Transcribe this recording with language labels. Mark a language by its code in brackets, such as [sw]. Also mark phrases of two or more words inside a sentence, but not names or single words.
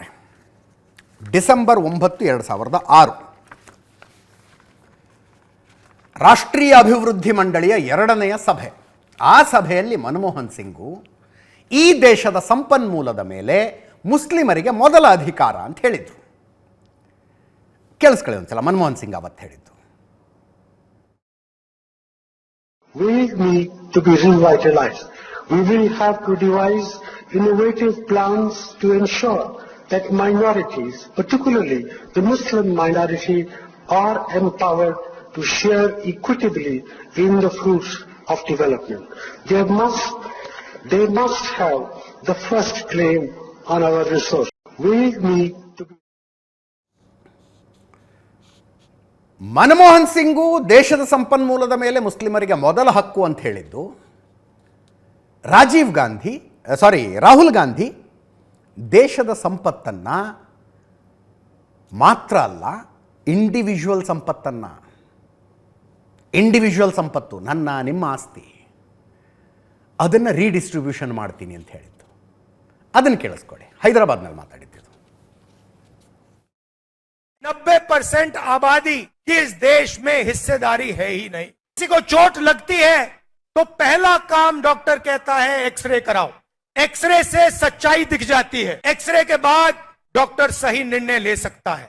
[kn] ಡಿಸೆಂಬರ್ 9, 2006 ರಾಷ್ಟ್ರೀಯ ಅಭಿವೃದ್ಧಿ ಮಂಡಳಿಯ 2ನೆಯ ಸಭೆ. ಆ ಸಭೆಯಲ್ಲಿ ಮನಮೋಹನ್ ಸಿಂಗು ಈ ದೇಶದ ಸಂಪನ್ಮೂಲದ ಮೇಲೆ ಮುಸ್ಲಿಮರಿಗೆ ಮೊದಲ ಅಧಿಕಾರ ಅಂತ ಹೇಳಿದರು. ಕೇಳಿಸ್ಕೊಳ್ಳಿ ಒಂದ್ಸಲ ಮನಮೋಹನ್ ಸಿಂಗ್ ಅವತ್ತು ಹೇಳಿದ್ದು. [en] We need to be revitalized. We will have to devise innovative plans to ensure that minorities, particularly the Muslim minority, are empowered to share equitably in the fruits of development. They must have the first claim on our resource. We need to be. [kn] ಮನಮೋಹನ್ ಸಿಂಗು ದೇಶದ ಸಂಪನ್ಮೂಲದ ಮೇಲೆ ಮುಸ್ಲಿಮರಿಗೆ ಮೊದಲ ಹಕ್ಕು ಅಂತ ಹೇಳಿದ್ದು. ರಾಹುಲ್ ಗಾಂಧಿ ದೇಶದ ಸಂಪತ್ತನ್ನು ಮಾತ್ರ ಅಲ್ಲ, ಇಂಡಿವಿಜುವಲ್ ಸಂಪತ್ತು, ನನ್ನ ನಿಮ್ಮ ಆಸ್ತಿ, ಅದನ್ನು ರೀಡಿಸ್ಟ್ರಿಬ್ಯೂಷನ್ ಮಾಡ್ತೀನಿ ಅಂತ ಹೇಳಿದ್ದು. ಅದನ್ನು ಕೇಳಿಸ್ಕೊಳ್ಳಿ. ಹೈದರಾಬಾದ್ನಲ್ಲಿ ಮಾತಾಡಿದ್ದು. [hi] 90% आबादी की इस देश में हिस्सेदारी है ही नहीं. किसी को चोट लगती है तो पहला काम डॉक्टर कहता है एक्सरे कराओ. एक्सरे से सच्चाई दिख जाती है. एक्सरे के बाद डॉक्टर सही निर्णय ले सकता है.